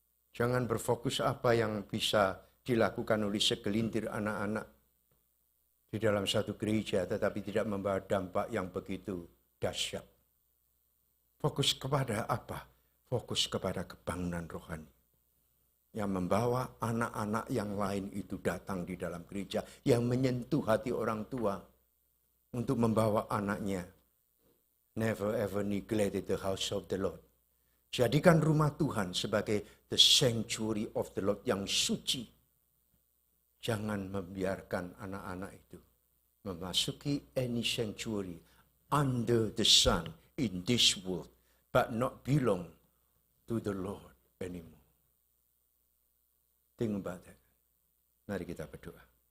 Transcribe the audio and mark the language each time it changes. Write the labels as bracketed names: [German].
[Indonesian] Jangan berfokus apa yang bisa dilakukan oleh segelintir anak-anak di dalam satu gereja, tetapi tidak membawa dampak yang begitu dahsyat. Fokus kepada apa? Fokus kepada kebangunan rohani. Yang membawa anak-anak yang lain itu datang di dalam gereja. Yang menyentuh hati orang tua untuk membawa anaknya. [English] Never ever neglected the house of the Lord. [Indonesian] Jadikan rumah Tuhan sebagai [English] the sanctuary of the Lord [Indonesian] yang suci. Jangan membiarkan anak-anak itu memasuki [English] any sanctuary under the sun in this world, but not belong to the Lord anymore. Think about that. [Indonesian] Mari kita berdoa.